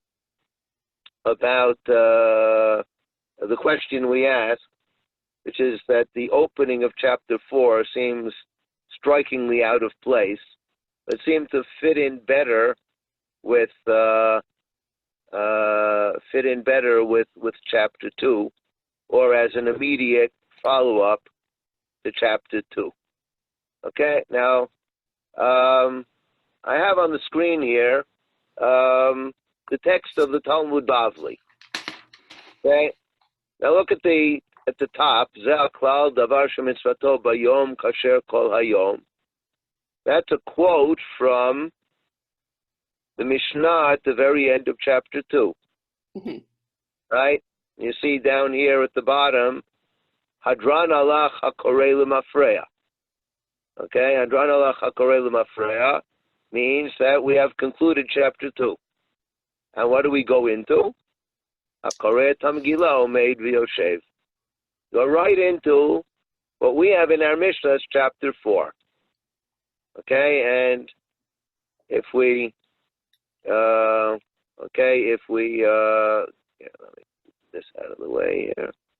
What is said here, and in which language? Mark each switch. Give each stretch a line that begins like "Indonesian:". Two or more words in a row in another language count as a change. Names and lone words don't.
English: question we asked, which is that the opening of chapter 4 seems strikingly out of place, but seemed to fit in better with chapter 2, or as an immediate follow-up to chapter 2. Okay, now I have on the screen here the text of the Talmud Bavli. Okay, now look at the top.
Hebrew: Zeh klal davar shemitzvato bayom kasher kol hayom.
English: That's a quote from the Mishnah at the very end of chapter 2. Mm-hmm. Right? You see down here at the bottom,
Aramaic: Hadran alach hakorei l'mafreya.
English: Okay,
Aramaic: Hadran alach hakorei l'mafreya
English: means that we have concluded chapter 2. And what do we go into?
Hebrew: Hakorei Megillah omeid v'yoshev.
English: Go right into what we have in our Mishnah is chapter 4. Okay, and if we let me get this out of the way here.